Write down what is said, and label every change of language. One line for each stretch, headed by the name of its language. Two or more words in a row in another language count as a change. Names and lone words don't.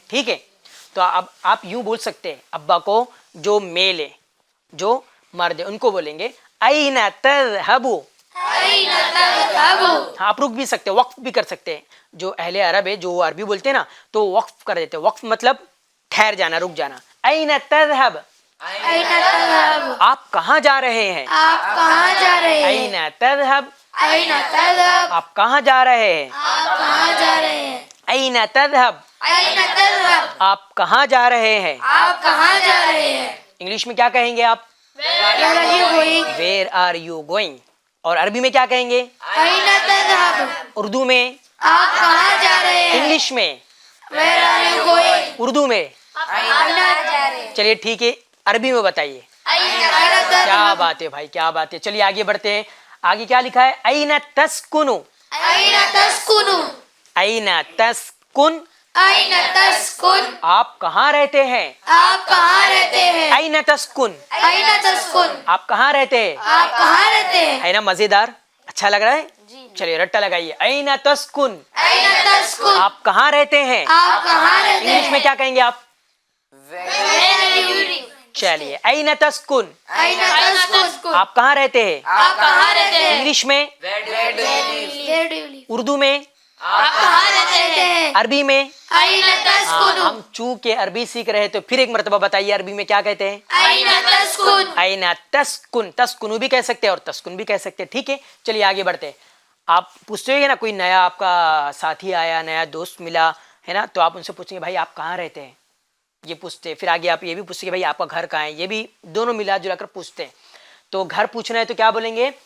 Urdu: ٹھیک ہے تو اب آپ یوں بول سکتے ہیں ابا کو جو میل ہے جو مرد ہے ان کو بولیں گے
Arabic: این تذهبوا.
Urdu: ہاں آپ رک بھی سکتے وقف بھی کر سکتے ہیں. جو اہل عرب ہے جو عربی بولتے ہیں نا تو وقف کر دیتے. وقف مطلب ٹھہر جانا رک جانا.
Arabic: این تذهب
Urdu: آپ کہاں جا رہے ہیں. آپ کہاں جا رہے ہیں.
Arabic: این تذهب این تذهب.
Urdu: آپ کہاں جا رہے ہیں. آپ کہاں جا رہے ہیں. این تذهب این تذهب. آپ کہاں جا رہے ہیں. آپ کہاں جا رہے ہیں. انگلش میں کیا کہیں گے آپ؟
English: Where are you going? where are you going.
Urdu: اور عربی میں کیا کہیں گے؟
Arabic: این تذهب.
Urdu: اردو میں. آپ کہاں جا رہے ہیں. انگلش میں.
English: Where are you going?
Urdu: اردو میں. آپ کہاں جا رہے ہیں. چلیے ٹھیک ہے عربی میں بتائیے.
Arabic: این تذهب.
Urdu: کیا بات ہے بھائی کیا بات ہے. چلیے آگے بڑھتے ہیں. آگے کیا لکھا ہے؟
Arabic: این تسکن. این تسکن. این تسکن این تسکن.
Urdu: آپ کہاں رہتے ہیں. آپ کہاں رہتے ہیں.
Arabic: این تسکن این تسکن.
Urdu: آپ کہاں رہتے ہیں. آپ کہاں رہتے ہیں. ہے نا مزیدار. اچھا لگ رہا ہے. چلیے رٹا لگائیے.
Arabic: این تسکن این تسکن.
Urdu: آپ کہاں رہتے ہیں. آپ کہاں رہتے انگلش ہیں. میں کیا کہیں گے آپ؟
English: Where are you living?
Arabic: چلیے این تسکن این تسکن.
Urdu: آپ کہاں رہتے ہیں. آپ کہاں رہتے ہیں. انگلش میں.
English: Where do you live?
Urdu: اردو میں. آپ کہاں رہتے ہیں. عربی میں.
Arabic: این تسکن.
Urdu: ہم چونکہ عربی سیکھ رہے ہیں تو پھر ایک مرتبہ بتائیے عربی میں کیا کہتے ہیں.
Arabic: این تسکن. این تسکن.
Urdu: تسکنو بھی کہہ سکتے ہیں اور تسکن بھی کہہ سکتے ہیں. ٹھیک ہے چلیے آگے بڑھتے ہیں. آپ پوچھتے ہوئے نا کوئی نیا آپ کا ساتھی آیا نیا دوست ملا ہے نا تو آپ ان سے پوچھیں گے بھائی آپ کہاں رہتے ہیں. یہ پوچھتے. پھر آگے آپ یہ بھی پوچھتے کہ بھائی آپ کا گھر کہاں ہے. یہ بھی دونوں ملا جلا کر پوچھتے ہیں. تو گھر پوچھنا ہے تو کیا بولیں گے؟